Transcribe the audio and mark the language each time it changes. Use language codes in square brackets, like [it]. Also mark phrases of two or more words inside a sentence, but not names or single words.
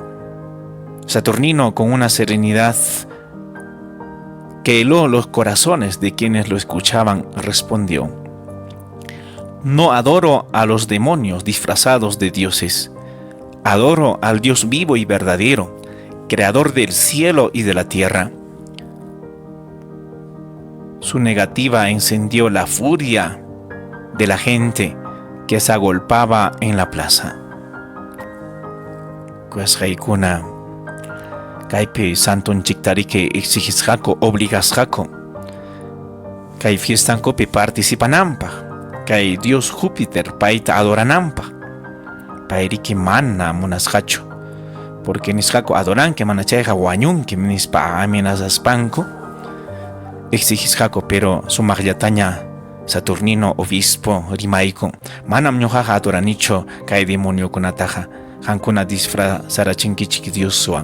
[es] Saturnino, con una serenidad que heló los corazones de quienes lo escuchaban, respondió: no adoro a los demonios disfrazados de dioses. Adoro al Dios vivo y verdadero, creador del cielo y de la tierra. Su negativa encendió la furia de la gente que se agolpaba en la plaza. [qu] Kuashaykuna, kaypi santun chiktarike exigisjako, obligasjako, kay fiestankopi participananpaq, kay Dios Júpiter payta adorananpaq, payriki mana munasqachu, porque nisqaku adoranki mana chayqa wañunki nispa amenazaspanku, exigisjako, pero sumaqllataña Saturnino obispo rimayku manam ñuqaqa adoranichu kay demoniokunataqa qankuna disfrazarachinkichik Dioswan.